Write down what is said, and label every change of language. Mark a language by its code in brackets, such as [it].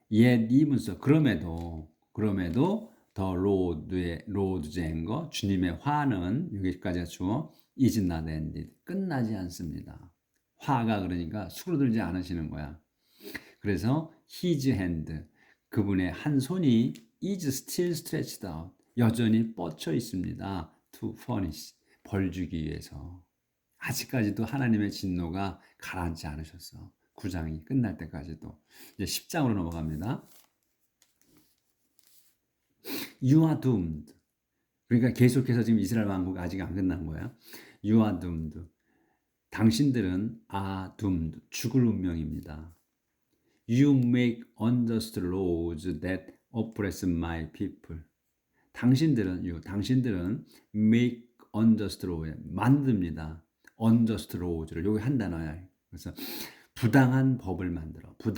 [en] Yet even so, [ko] 그럼에도 [en] the Lord's anger, [ko] 주님의 화는 여기까지가 주어 [en] is not ended. [ko] 끝나지 않습니다. 화가 그러니까 수그러들지 않으시는 거야. 그래서 [en] his hand, [ko] 그분의 한 손이 [en] is still stretched out, [ko] 여전히 뻗쳐 있습니다. [en] to punish, [ko] 벌 주기 위해서. 아직까지도 하나님의 진노가 가라앉지 않으셨어. 9장이 끝날 때까지도. 이제 10장으로 넘어갑니다. [en] You are doomed. [ko] 그러니까 계속해서 지금 이스라엘 왕국 아직 안 끝난 거야. [en] You are doomed. [ko] 당신들은 [en] are doomed. [ko] 죽을 운명입니다. [en] You make unjust laws that oppress my people. [ko] 당신들은 [en] make unjust law, [ko] 만듭니다. [en] unjust laws를 [ko] 여기 한 단어야. 그래서 부당한 법을 만듭니다.